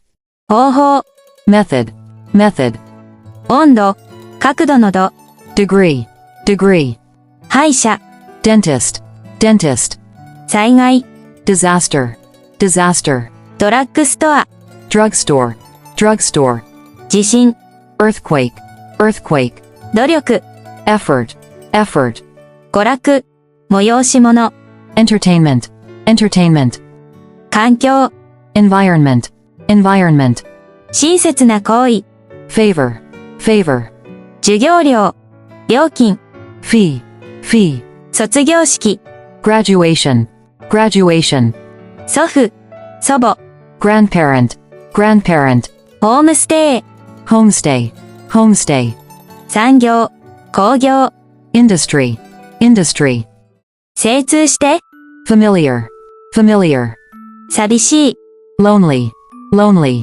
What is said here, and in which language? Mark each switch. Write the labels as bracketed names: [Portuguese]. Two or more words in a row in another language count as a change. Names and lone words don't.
[Japanese] 方法、 [English] method, method, [Japanese] 温度、角度の度、 [English] degree, degree, [Japanese] 歯医者、 [English] dentist, dentist, [Japanese] 災害、 [English] disaster, disaster, [Japanese] ドラッグストア、 [English] drugstore, drugstore, [Japanese] 地震、 [English] earthquake, earthquake, [Japanese] 努力、 [English] effort, effort, [Japanese] 娯楽、催し物、 [English] entertainment, entertainment, [Japanese] 環境、 [English] environment, environment, [Japanese] 親切な行為、 [English] favor, favor, [Japanese] 授業料、料金、 [English] fee, fee, [Japanese] 卒業式、 [English] graduation, graduation, [Japanese] 祖父、祖母、 [English] grandparent, grandparent, [Japanese] ホームステイ、 [English] homestay, homestay, [Japanese] 産業、工業、 [English] industry, industry, [Japanese] 精通して、 [English] familiar, familiar, [Japanese] 寂しい、 [English] lonely, lonely,